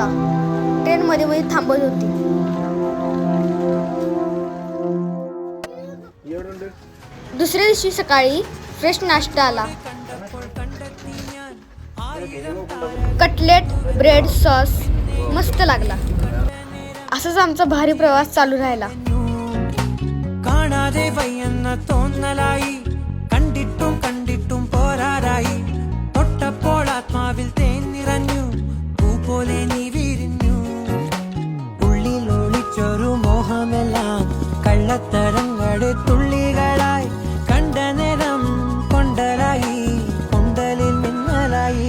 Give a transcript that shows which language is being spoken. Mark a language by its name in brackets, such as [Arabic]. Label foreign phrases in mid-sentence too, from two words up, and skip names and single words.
[Marathi] ट्रेन मध्ये मध्ये थांबत होती. दुसऱ्या दिवशी सकाळी फ्रेश नाश्ता आला. कटलेट, ब्रेड, सॉस मस्त लागला. असाच आमचा भारी प्रवास चालू राहिला. [Malayalam] കണ്ടിട്ടും പോരാറായി തൊട്ടപ്പോൾ ആത്മാവിൽ തേൻ നിറഞ്ഞു, പൂ പോലെ നീ വിരിഞ്ഞു. ഉള്ളിൽ ഒളിച്ചൊരു മോഹമെല്ലാം കള്ളത്തരങ്ങളുടെ തുള്ളികളായി കണ്ട നേരം കൊണ്ടലായി, കൊണ്ടലിൽ മിന്നലായി.